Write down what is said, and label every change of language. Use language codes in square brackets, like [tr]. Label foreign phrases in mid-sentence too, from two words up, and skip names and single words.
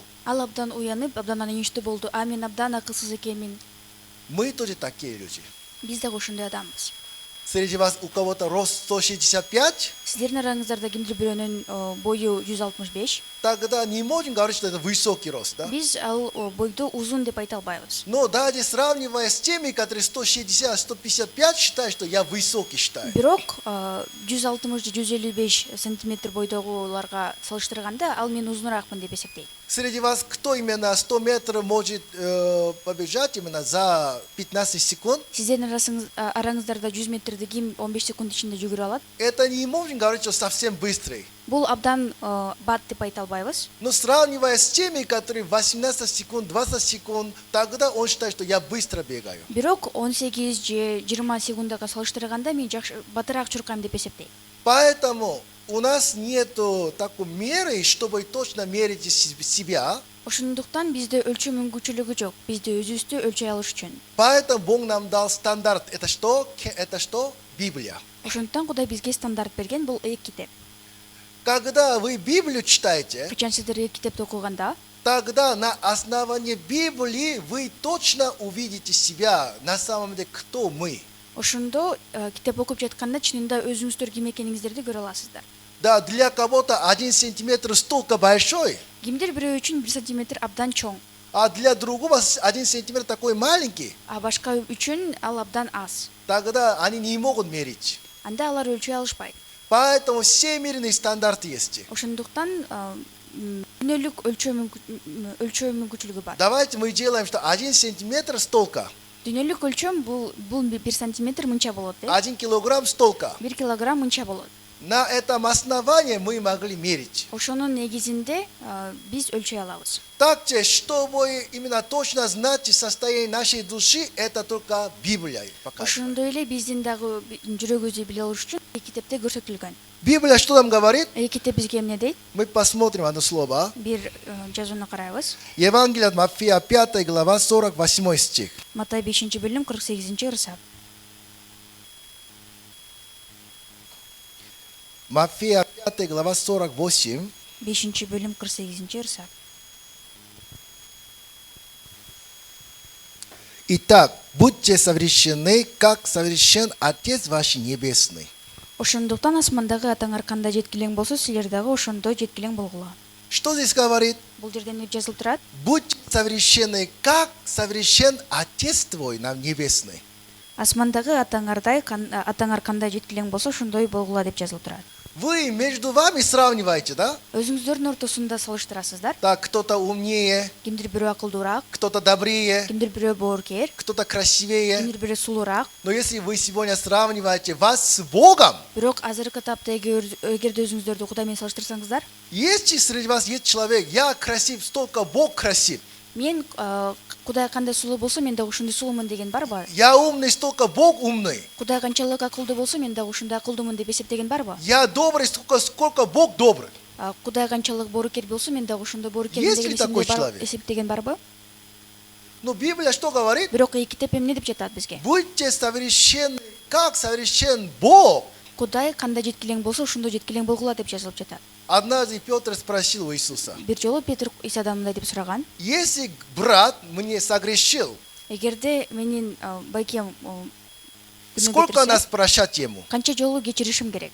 [ky] ал абдан уянып, абдан анынчтуу болду. Мен абдан акылсыз экенмин. [ru] Мы тоже такие люди. [ky] Биз дагы ошондой адамбыз. [ru] Среди вас у кого-то рост 165, [ky] Сиздердин араңыздарда кимдир бирөөнүн бою 165. [ru] тогда не можем говорить, что это высокий рост, да? [ky] Биз ал бойду узун деп айта албайбыз. [ru] Но даже сравнивая с теми, которые 160, 155, считают, что я высокий считаю. [ky] Бирок 160 же 155 сантиметр бойдогуларга салыштырганда ал мен узунураакмын деп эсептейт. [ru] Среди вас кто именно 100 метров может побежать именно за 15 секунд? [ky] Сиздердин араңыздарда 100 метрди ким 15 секунд ичинде жүгүрө алат? [ru] Это не можем говорить, что совсем быстрый. [ky] Бул абдан бат деп айта албайбыз. [ru] Но сравнивая с теми, которые 18 секунд, 20 секунд, тогда он считает, что я быстро бегаю. [ky] Бирок 18 же 20 секундага салыштырганда мен батыраак чуркайм деп эсептейт. [ru] Поэтому у нас нету такой меры, чтобы точно мерить себя. [ky] Ошондуктан бизде өлчөө мүмкүнчүлүгү жок. Бизди өзүбүздү өлчөй алыш үчүн. [ru] Поэтому Бог нам дал стандарт. Это что? Это что? Библия. [ky] Ошондуктан Кудай бизге стандарт берген, бул эки китеп. [ru] Когда вы Библию читаете, [ky] Кычан сиздер эки китепти окуганда, [ru] тогда на основании Библии вы точно увидите себя, на самом деле, кто мы. [ky] ошондо китеп окуп жатканда чынында өзүңүздөр ким экениңиздерди көрө аласыздар. [ru] Да, для кого-то 1 сантиметр столько большой, [ky] Кимдир бирөө үчүн 1 сантиметр абдан чоң, [ru] а для другого 1 сантиметр такой маленький, [ky] а башка үчүн ал абдан аз. [ru] тогда они не могут мерить. [ky] Анда алар өлчөй алышпайт. [ru] Поэтому всемирный стандарт есть. [ky] Ошондуктан дүйнөлүк өлчөө мүмкүнчүлүгү бар. [ru] Давайте мы делаем, что 1 сантиметр столько, [ky] Дүйнөлүк өлчөм бул 1 сантиметр мынча болот деп. [ru] 1 килограмм столько. [ky] 1 килограмм мынча болот. [ru] На этом основании мы могли мерить. [ky] Ошонун негизинде биз өлчөй алабыз. [ru] Также, чтобы именно точно знать состояние нашей души, это только Библия показывает. [ky] Ошондой эле биздин дагы жүрөгүбүздү биле алыш үчүн эки китепте көрсөтүлгөн. [ru] Библия что нам говорит? [ky] Эки китеп бизге эмне дейт? [ru] Мы посмотрим одно слово. [ky] Бир жазууну карайбыз. [ru] Евангелие от Матфея, 5 глава, 48 стих. [ky] Матай 5 бөлүм 48-ырсап. [ru] Матфея, 5 глава, 48. [ky] 5 бөлүм 48-ырсап. [ru] Итак, будьте совершенны, как совершен Отец ваш Небесный. [ky] Ошондуктан асмандагы атаңар кандай жеткилең болсо, силер дагы ошондой жеткилең болгула. [ru] Что здесь говорит? [ky] Бул жерде эмне жазылып турат? [ru] Будьте совершенны, как совершен Отец твой нам Небесный. [ky] Асмандагы атаңар кандай жеткилең болсо, ошондой болгула деп жазылып турат. [ru] Вы между вами сравниваете, да? [ky] Өзүңүздөрдүн ортосунда салыштырасыздар. [ru] Так, кто-то умнее, [ky] Кимдир бирөө акылдуураак, [ru] кто-то добрее, [ky] кимдир бирөө боорукер, [ru] кто-то красивее. [ky] кимдир бирөө сулуураак. [ru] Но если вы сегодня сравниваете вас с Богом, [ky] Бирок азыркы тапта эгерде өзүңүздөрдү Кудай менен салыштырсаңыздар, [ru] если среди вас есть человек, я красив, столько Бог красив. [ky] мен Кудай кандай сулуу болсо, мен дагы ошондой сулуумун деген барбы? [ru] Я умный, столько Бог умный. [ky] Кудай канчалык акылдуу болсо, мен дагы ошондой акылдуумун деп эсептеген барбы? [ru] Я добрый, сколько Бог добрый. [ky] Кудай канчалык боорукер болсо, мен дагы ошондой боорукермин [ru] Есть ли такой [ky] деген [ru] человек? [ky] эсептеген барбы? [ru] Но Библия что говорит? [ky] Бирок эки китеп эмне деп жатат бизге? [ru] Будьте совершенны, как совершен Бог. [ky] Кудай кандай жеткилең болсо, ошондой жеткилең болгула деп жазылып жатат. [ru] Однажды Петр спросил у Иисуса: [ky] Бир жолу Петр Исадан мындай деп сураган: [ru] если брат мне согрешил, [ky] эгерде менин байкем [ru] сколько нас прощать ему? [ky] канча жолу кечиришим керек?